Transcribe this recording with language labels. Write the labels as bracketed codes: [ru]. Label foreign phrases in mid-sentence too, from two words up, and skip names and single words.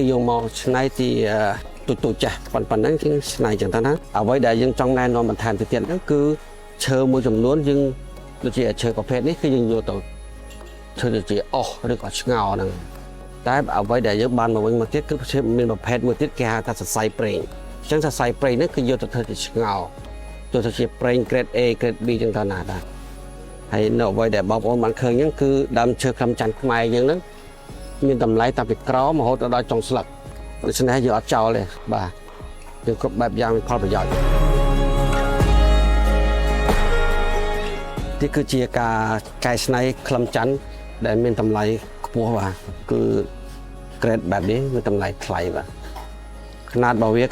[km] យកមកឆ្នៃទីទូចចាស់ប៉ុណ្ណឹងជាងឆ្នៃចឹងទៅណាអ្វីដែលយើងចង់ណែនាំបន្ថែមទៅទៀតហ្នឹងគឺឈើមួយចំនួនយើងដូចជាឈើ ប្រភេទនេះគឺយើងយកទៅឈើដូចជាអុសឬក៏ឆ្ងោហ្នឹងតែអ្វីដែលយើងបានមកវិញមកទៀតគឺមានប្រភេទមួយទៀតគេហៅថាសរសៃប្រេងអញ្ចឹងសរសៃប្រេងនេះគឺយកទៅធ្វើជាឆ្ងោយកទៅជាប្រេង [en] grade A grade B [km] ចឹងទៅណាដែរហើយនៅអ្វីដែលបងប្អូនបានឃើញហ្នឹងគឺដើមឈើក្លឹមច័ន្ទខ្មែរយើងហ្នឹងមានតម្លៃតាំងពីក្រមរហូតដល់ចុងស្លឹកដូច្នេះយើងអត់ចោលទេបាទយើងគ្រប់បែបយ៉ាងមានផលប្រយោជន៍ នេះគឺជាការកែច្នៃក្លឹមច័ន្ទដែលមានតម្លៃខ្ពស់បាទគឺ grade បែបនេះមានតម្លៃថ្លៃបាទຂະຫນາດរបស់វា